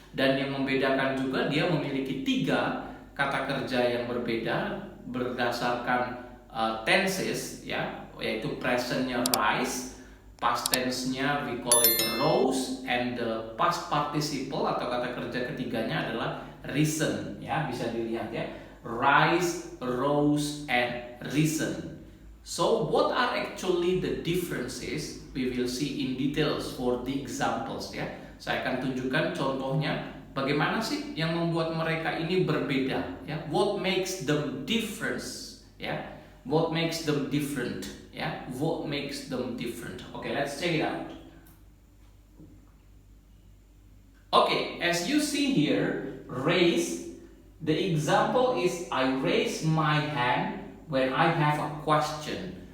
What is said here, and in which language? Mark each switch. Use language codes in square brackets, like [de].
[id] Dan yang membedakan juga dia memiliki tiga kata kerja yang berbeda berdasarkan tenses, ya, yaitu presentnya rise, past tense-nya [en] we call it rose, and the past participle [id] atau kata kerja ketiganya adalah risen, ya, bisa dilihat, ya, rise, rose, and risen. [en] So what are actually the differences? We will see in details for the examples, ya. [id] Saya akan tunjukkan contohnya bagaimana sih yang membuat mereka ini berbeda, ya. [en] What makes them difference, ya? What makes them different, ya? What makes them different? Okay, let's check it out. Okay, as you see here, raise. The example is I raise my hand when I have a question.